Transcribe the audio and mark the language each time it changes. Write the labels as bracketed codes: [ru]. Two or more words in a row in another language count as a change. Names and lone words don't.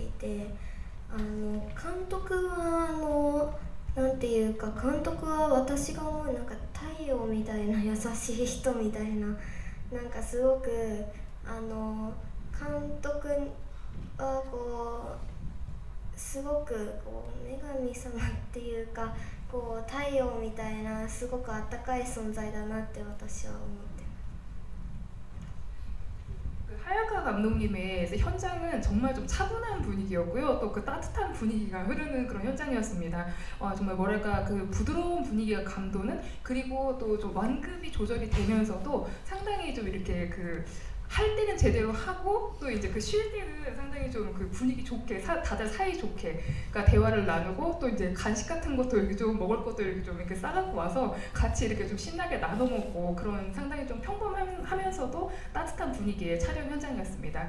[ja] いて監督はなんていうか監督は私が思うなんか太陽みたいな優しい人みたいななんかすごく監督はこうすごくこう女神様っていうかこう太陽みたいなすごくあったかい存在だなって私は思ってます。 [ko] 하야카 감독님의 현장은 정말 좀 차분한 분위기였고요. 또 그 따뜻한 분위기가 흐르는 그런 현장이었습니다. 정말 뭐랄까 그 부드러운 분위기가 감도는 그리고 또 좀 완급이 조절이 되면서도 상당히 좀 이렇게 할 때는 제대로 하고 또 이제 쉴 때는 상당히 좀 그 분위기 좋게 다들 사이 좋게 그러니까 대화를 나누고 또 이제 간식 같은 것도 이렇게 좀 먹을 것도 이렇게 좀 이렇게 싸갖고 와서 같이 이렇게 좀 신나게 나눠 먹고 그런 상당히 좀 평범하면서도 따뜻한 분위기의 촬영 현장이었습니다.